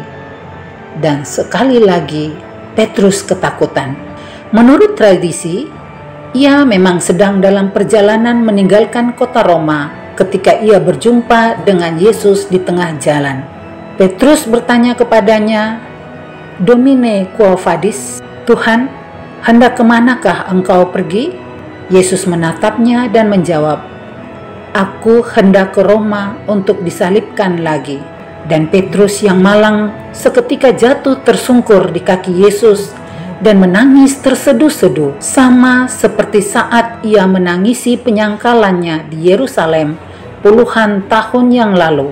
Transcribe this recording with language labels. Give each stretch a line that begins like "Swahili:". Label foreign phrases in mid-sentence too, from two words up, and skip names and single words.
Indonesian: Dan sekali lagi, Petrus ketakutan. Menurut tradisi, ia memang sedang dalam perjalanan meninggalkan kota Roma ketika ia berjumpa dengan Yesus di tengah jalan. Petrus bertanya kepadanya,
Latin: "Domine, quo vadis?"
Indonesian: Tuhan, hendak kemanakah engkau pergi? Yesus menatapnya dan menjawab, "Aku hendak ke Roma untuk disalibkan lagi." Dan Petrus yang malang seketika jatuh tersungkur di kaki Yesus dan menangis terseduh-seduh, sama seperti saat ia menangisi penyangkalannya di Yerusalem puluhan tahun yang lalu.